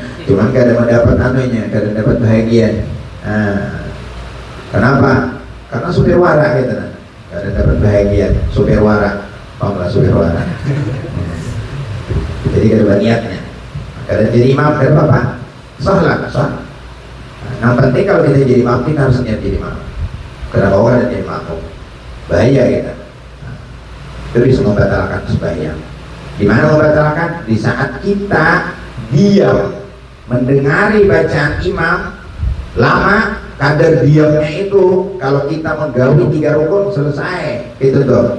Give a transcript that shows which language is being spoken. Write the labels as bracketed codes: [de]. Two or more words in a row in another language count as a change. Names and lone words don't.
[bjn] Cuman kada mendapat anunya, kada dapat bahagian. Kenapa? Karena supir wara gitu, kada dapat bahagian. Supir wara, pahamlah supir wara. Jadi kada niatnya, kada jadi imam, kada apa-apa, sah lah, sah. [id] Yang penting kalau kita jadi imam kita harus niat jadi imam. [bjn] Kada bawa dan jadi makmum, bahaya kita. [id] Itu bisa membatalkan sembahyang. Di mana membatalkan? Di saat kita diam mendengari bacaan imam lama, kadar diamnya itu kalau kita menggawi 3 rukun selesai itu tuh.